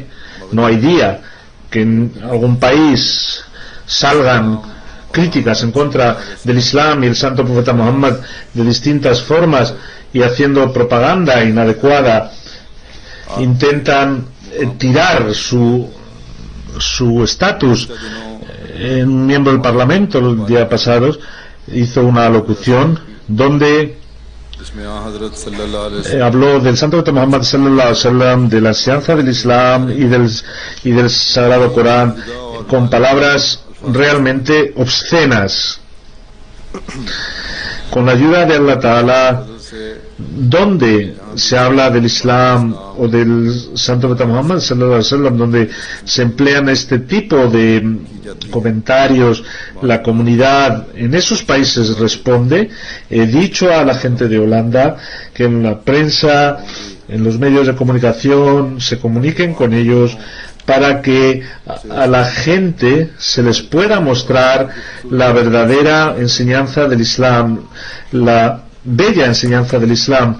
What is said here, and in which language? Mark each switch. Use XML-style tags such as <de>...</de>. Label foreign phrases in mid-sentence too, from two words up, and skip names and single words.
<es>No hay día que en algún país salgan críticas en contra del Islam y el santo profeta Muhammad de distintas formas, y haciendo propaganda inadecuada intentan tirar su estatus. Un miembro del Parlamento el día pasado hizo una locución donde habló del santo profeta Muhammad</es> <ar>صلى الله عليه وسلم,</ar> <es>de la enseñanza del Islam y del Sagrado Corán, con palabras realmente obscenas. Con la ayuda de</es> <ar>الله تعالى,</ar> <es>donde se habla del Islam o del santo profeta Muhammad</es> <ar>صلى الله عليه وسلم,</ar> <es>donde se emplean este tipo de comentarios, la comunidad en esos países responde. He dicho a la gente de Holanda que en la prensa, en los medios de comunicación, se comuniquen con ellos para que a la gente se les pueda mostrar la verdadera enseñanza del Islam, la bella enseñanza del Islam.</es>